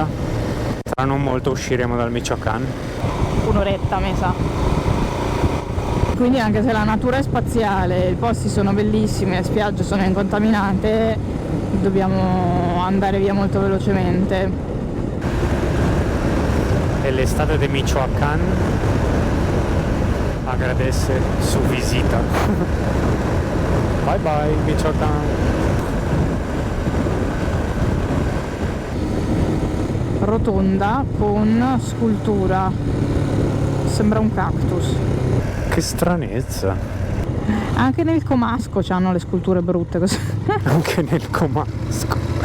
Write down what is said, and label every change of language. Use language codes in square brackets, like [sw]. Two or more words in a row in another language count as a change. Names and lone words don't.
[it] Tra non molto usciremo dal Michoacán. Un'oretta mi sa. Quindi anche se la natura è spaziale, i posti sono bellissimi, le spiagge sono incontaminate, dobbiamo andare via molto velocemente. [es] E l'estate de Michoacán agradece su visita. [en] Bye bye Michoacán. [it] Rotonda con scultura, sembra un cactus. Che stranezza. Anche nel comasco c'hanno le sculture brutte così. Anche nel comasco.